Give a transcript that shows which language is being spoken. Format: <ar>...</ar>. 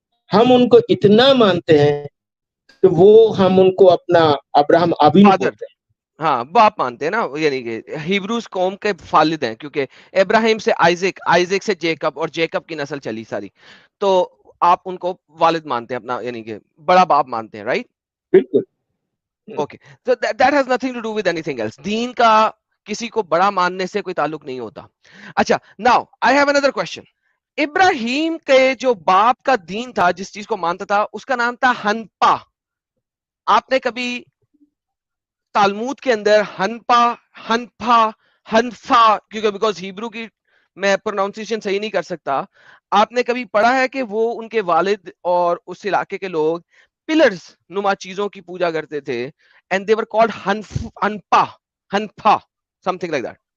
<ur>ہم ان کو اتنا مانتے ہیں کہ وہ ہم ان کو اپنا ابراہیم آبینو</ur> <en>father,</en> <ur>بولتے ہیں. ہاں باپ مانتے ہیں نا, یعنی کہ ہیبروز قوم کے والد ہیں, کیونکہ ابراہیم سے آئزک, آئزک سے جیکب, اور جیکب کی نسل چلی ساری, تو آپ ان کو والد مانتے ہیں اپنا, یعنی کہ بڑا باپ مانتے ہیں, رائٹ؟ بالکل.</ur> <en>Okay, so that has nothing to do with anything else.</en> <ur>دین کا کسی کو بڑا ماننے سے کوئی تعلق نہیں ہوتا.</ur> <en>اچھا, now I have another question.</en> <ur>ابراہیم کے جو باپ کا دین تھا, جس چیز کو مانتا تھا, اس کا نام تھا ہنپا. آپ نے کبھی تالمود کے اندر ہنپا, ہنفا, ہنفا, کیونکہ بیکاز ہیبرو کی میں پروناؤنسیشن صحیح نہیں کر سکتا, آپ نے کبھی پڑھا ہے کہ وہ ان کے والد اور اس علاقے کے لوگ پلرز نما چیزوں کی پوجا کرتے تھے,</ur> <en>And they were called ہنپا, ہنفا, something like that.</en>